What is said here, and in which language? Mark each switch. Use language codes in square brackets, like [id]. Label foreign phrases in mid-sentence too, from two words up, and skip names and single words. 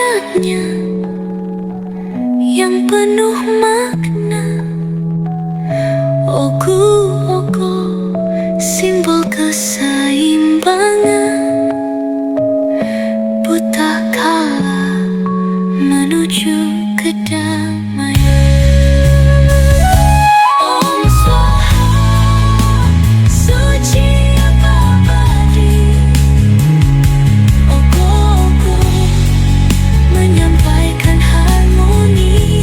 [id] saatnya yang penuh makna. Ogo, ogo, simbol keseimbangan. Buta kala menuju kedamaian. [sa] Om Swaha, [id] suci abadi. Ogo, ogo, menyampaikan harmoni.